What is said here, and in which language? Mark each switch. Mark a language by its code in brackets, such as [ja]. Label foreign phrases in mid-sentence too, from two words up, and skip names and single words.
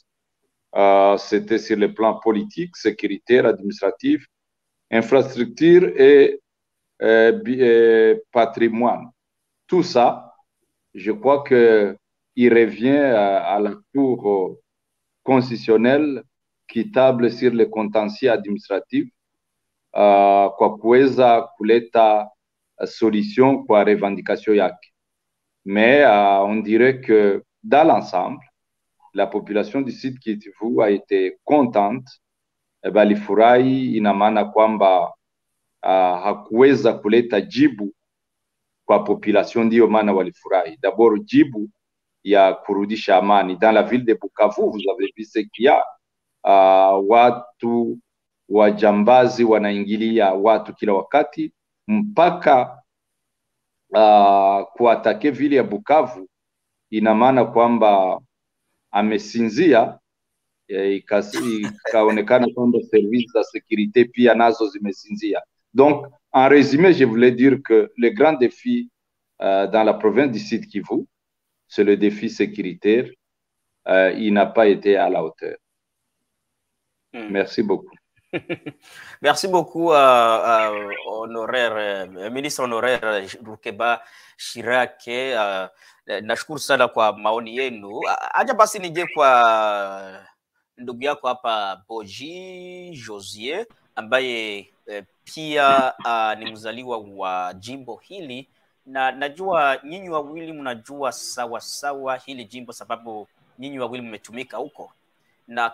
[fr] C'était sur le plan politique, sécuritaire, administratif, infrastructure et patrimoine. Tout ça, je crois qu'il revient à la Cour constitutionnelle qui table sur le contentieux administratif [sw] kwa kuweza kuleta solution kwa revendication yake. [fr] Mais on dirait que dans l'ensemble, la population du Sud Kivu a été contente. [sw] Balifurahi, ina maana kwamba hakuweza kuleta jibu kwa population, ndio maana walifurahi. D'abord jibu ya kurudisha amani. [fr] Dans la ville de Bukavu, vous avez vu ce qu'il y a. [sw] Watu wajambazi wanaingilia watu kila wakati, mpaka kuatake vile ya Bukavu. Ina maana kwamba amesinzia, ikaonekana kwamba [fr] services de sécurité [sw] pia nazo zimesinzia. [fr] Donc, en résumé, je voulais dire que le grand défi dans la province du Sud Kivu, c'est le défi sécuritaire. Il n'a pas été à la hauteur. Merci beaucoup. Merci beaucoup, honoraire, ministre honoraire Rukeba Shirake. [sw] Nashukuru sana kwa maoni yenu. Acha basi nije kwa ndugu yako hapa Boji Josier, ambaye pia ni mzaliwa wa jimbo hili, na najua nyinyi wawili mnajua sawa sawa hili jimbo, sababu nyinyi wawili mmetumika huko.